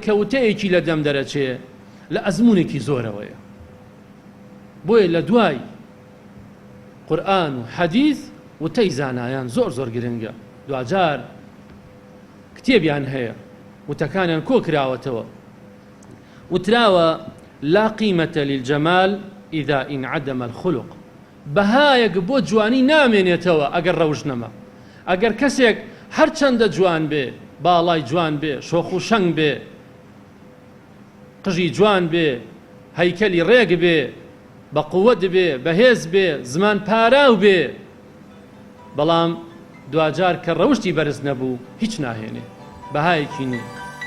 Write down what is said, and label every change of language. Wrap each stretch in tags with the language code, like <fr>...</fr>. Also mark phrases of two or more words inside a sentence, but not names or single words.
<ckb>کەوتەیەکی لە دەم دەرەچێ لە ئەزمونێکی زۆرەوەیە بۆیە لە دوای قورئان و حەدیث وتەی زانایان زۆر زۆر گرنگە دوجار کتێبیان هەیە وتەکانیان کۆ کراوەتەوە وتراوە</ckb> <ar>لا قيمة للجمال إذا انعدم الخلق</ar> <ckb>بەهایەک بۆ جوانی نامێنێتەوە ئەگەر ڕەوش نەما ئەگەر کەسێک هەر چەندە جوان بێ باڵای جوان بێ شۆخ و شەنگ بێ قژی جوان بێ هەیکەلی ڕێگ بێ بە قووەت بێ بەهێز بێ زمان پاراو بێ بەڵام دوجار کە ڕەوشتی بەرز نەبوو هیچ ناهێنێ بەهایەکی نییە</ckb>